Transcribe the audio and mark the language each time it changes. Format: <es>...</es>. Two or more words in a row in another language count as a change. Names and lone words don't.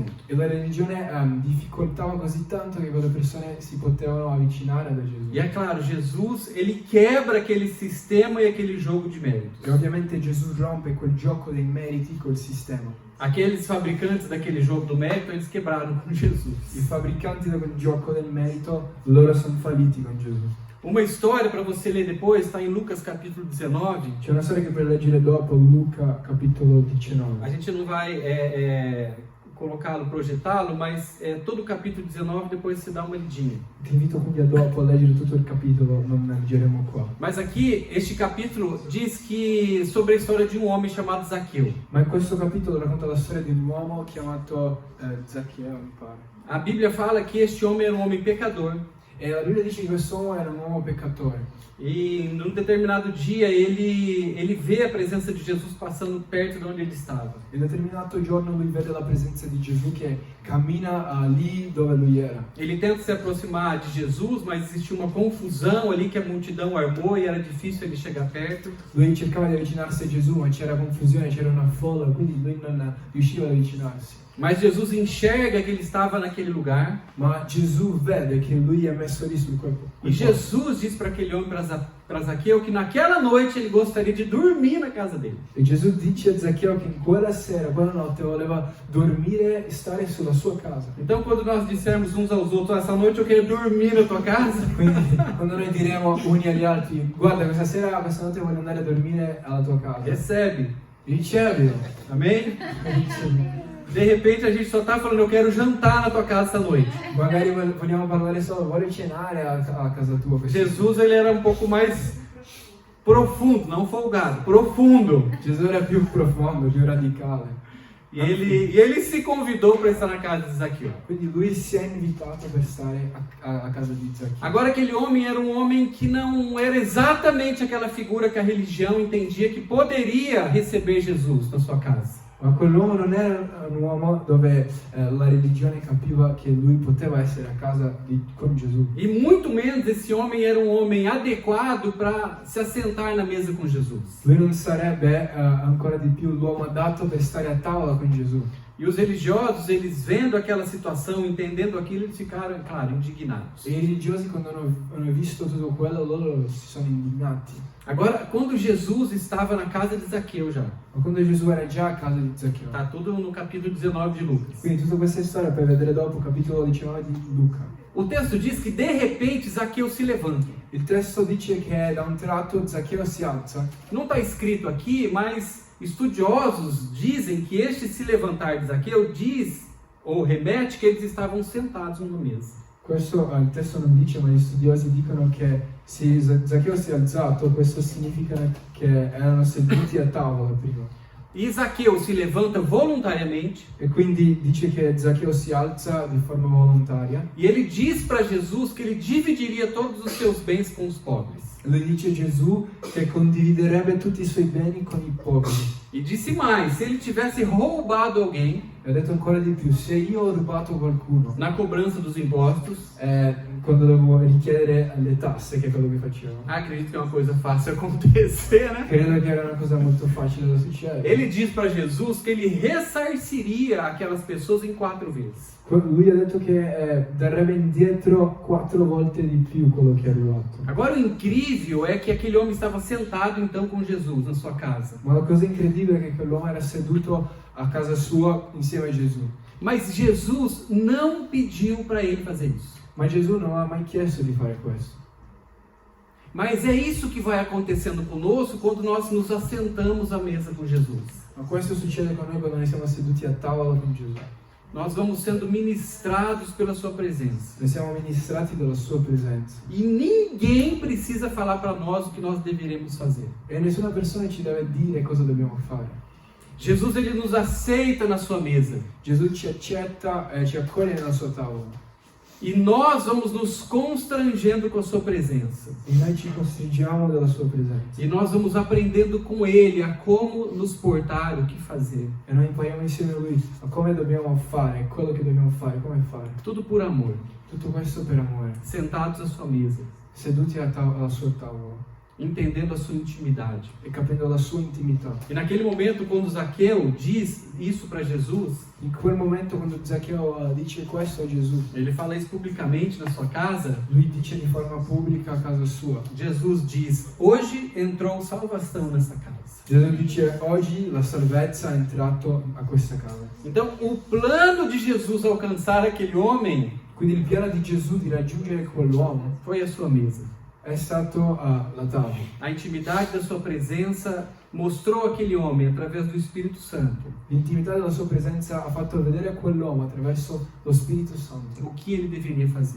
<it>E la religione difficoltava così tanto che quelle persone si potevano avvicinare da Gesù.</it> <pt>E é claro, Jesus, ele quebra aquele sistema e aquele jogo de méritos.</pt> <it>E ovviamente Gesù rompe quel gioco dei meriti col sistema.</it> <pt>Aqueles fabricantes daquele jogo do mérito, eles quebraram com Jesus.</pt> <it>I fabbricanti di quel gioco del merito, loro sono falliti con Gesù.</it> <pt>Uma história para você ler depois está em Lucas capítulo 19.</pt> <it>C'è una storia che per leggere dopo, Luca capitolo</it> <pt>A 19. gente não vai colocá-lo, projetá-lo, mas todo o capítulo 19 depois você dá uma lidinha.</pt> <it>Ti invito quindi a dopo a leggere tutto il capitolo, non leggeremo qua.</it> <pt>Mas aqui, este capítulo diz que sobre a história de um homem chamado Zaqueu.</pt> <it>Ma in questo capitolo racconta la storia di un uomo chiamato Zaccheo, mi pare.</it> <pt>A Bíblia fala que este homem era um homem pecador.</pt> <it>E la Bibbia dice che questo uomo era un uomo peccatore.</it> <pt>E num determinado dia ele vê a presenza de Jesus passando perto de onde ele estava.</pt> <it>E in un determinato giorno lui vede la presenza di Gesù che cammina lì dove lui era.</it> <pt>Ele tenta se aproximar de Jesus, mas existia uma confusão ali que a multidão armou e era difícil ele chegar perto.</pt> <it>Lui cercava di avvicinarsi a Gesù, ma c'era confusione, c'era una folla, quindi lui non riusciva ad avvicinarsi.</it> <pt>Mas Jesus enxerga que ele estava naquele lugar.</pt> <it>Ma Gesù vede che lui è messo lì sul corpo.</it> <pt>E Jesus diz para aquele homem, para Zaqueu, que naquela noite ele gostaria de dormir na casa dele.</pt> <it>E Gesù dice a Zaccheo che in quella sera, quella notte, voleva dormire e stare sulla sua casa.</it> <pt>Então, quando nós dissermos uns aos outros, essa noite eu quero dormir na tua casa,</pt> <it>Quindi quando noi diremo uni agli altri, guarda questa notte voglio andare a dormire alla tua casa,</it> <pt>recebe.</pt> <it>ricevilo.</it> <pt>Amém? De repente a gente só está falando, eu quero jantar na tua casa essa noite.</pt> <it>Magari vogliamo parlare solo, voglio cenare a casa tua.</it> <pt>Jesus, ele era um pouco mais profundo, não folgado, profundo.</pt> <it>Gesù era più profondo, più radicale.</it> <pt>E ele se convidou para estar na casa de Zaqueu.</pt> <it>Quindi lui si è invitato per stare a casa di Zaccheo.</it> <pt>Agora, aquele homem era um homem que não era exatamente aquela figura que a religião entendia que poderia receber Jesus na sua casa.</pt> <it>Ma quell'uomo non era un uomo dove la religione capiva che lui poteva essere a casa con Gesù.</it> <pt>E muito menos esse homem era um homem adequado para se assentar na mesa com Jesus.</pt> <it>Lui non sarebbe ancora di più l'uomo adatto per stare a tavola con Gesù.</it> <pt>E os religiosos, eles vendo aquela situação, entendendo aquilo, eles ficaram, claro, indignados.</pt> <it>E i religiosi quando hanno visto tutto quello, loro si sono indignati.</it> <pt>Agora, quando Jesus estava na casa de Zaqueu já,</pt> <it>Ma quando Gesù era già a casa di Zaccheo.</it> <pt>tá tudo no capítulo 19 de Lucas.</pt> <it>Quindi tutta questa storia per vedere dopo, capitolo 19 di Luca.</it> <pt>O texto diz que de repente Zaqueu se levanta.</pt> <it>Il testo dice che da un tratto Zaccheo si alza.</it> <pt>Não está escrito aqui, mas estudiosos dizem que este se levantar de Zaqueu diz ou remete que eles estavam sentados numa mesa.</pt> <it>Questo il testo non dice, ma gli studiosi dicono che Zaccheo si è alzato, questo significa che erano seduti a tavola prima.</it> <pt>E Zaqueu se levanta voluntariamente.</pt> <it>E quindi dice che Zaccheo si alza di forma volontaria.</it> <pt>E ele diz para Jesus que ele dividiria todos os seus bens com os pobres.</pt> <it>Lui dice Gesù che condividerebbe tutti i suoi beni con i poveri.</it> <pt>E disse mais, se ele tivesse roubado alguém,</pt> <it>E ha detto ancora di più, se io ho rubato qualcuno,</it> <pt>na cobrança dos impostos,</pt> <it>quando devo richiedere le tasse, che è quello che facevo,</it> <pt>acredito que é uma coisa fácil acontecer, né?</pt> <it>credo che era una cosa molto facile da succedere.</it> <pt>Ele diz para Jesus que ele ressarciria aquelas pessoas em 4 vezes.</pt> <it>Lui ha detto che darebbe indietro 4 volte di più quello che ha rubato.</it> <pt>Agora o incrível é que aquele homem estava sentado então com Jesus na sua casa.</pt> <it>Ma la cosa incredibile è che quell'uomo era seduto a casa sua insieme a Gesù.</it> <pt>Mas Jesus não pediu para ele fazer isso.</pt> <it>Ma Gesù non ha mai chiesto di fare questo.</it> <pt>Mas é isso que vai acontecendo conosco quando nós nos assentamos à mesa com Jesus.</pt> <it>Ma questo succede con noi quando noi siamo seduti a tavola con Gesù.</it> <pt>Nós vamos sendo ministrados pela sua presença.</pt> <it>Noi siamo ministrati dalla sua presenza.</it> <pt>E ninguém precisa falar para nós o que nós deveremos fazer.</pt> <it>E nessuna persona ci deve dire cosa dobbiamo fare.</it> <pt>Jesus, ele nos aceita na sua mesa.</pt> <it>Gesù ci accetta e ci accoglie nella sua tavola.</it> <pt>E nós vamos nos constrangendo com a sua presença.</pt> <it>E noi ci costringiamo dalla sua presenza.</it> <pt>E nós vamos aprendendo com ele a como nos portar, o que fazer.</pt> <it>E noi impariamo insieme a lui a come dobbiamo fare, quello che dobbiamo fare, come fare.</it> <pt>Tudo por amor.</pt> <it>Tutto questo per amore.</it> <pt>Sentados à sua mesa.</pt> <it>Seduti alla sua tavola.</it> <pt>Entendendo a sua intimidade.</pt> <it>E capendo la sua intimità.</it> <pt>E naquele momento, quando Zaqueu diz isso para Jesus,</pt> <it>In quel momento quando Zaccheo dice questo a Gesù,</it> <pt>ele fala isso publicamente na sua casa,</pt> <it>lui dice di forma pubblica a casa sua.</it> <pt>Jesus diz, hoje entrou salvação nessa casa.</pt> <it>Gesù dice, oggi la salvezza è entrato a questa casa.</it> <pt>Então, o plano de Jesus alcançar aquele homem</pt> <it>Quindi il piano di Gesù di raggiungere quell'uomo</it> <pt>foi a sua mesa.</pt> <it>è stato la tavola.</it> <pt>A intimidade da sua presença mostrou aquele homem através do Espírito Santo</pt> <it>L'intimità della sua presenza ha fatto vedere a quell'uomo attraverso lo Spirito Santo</it> <pt>o que ele deveria fazer.</pt>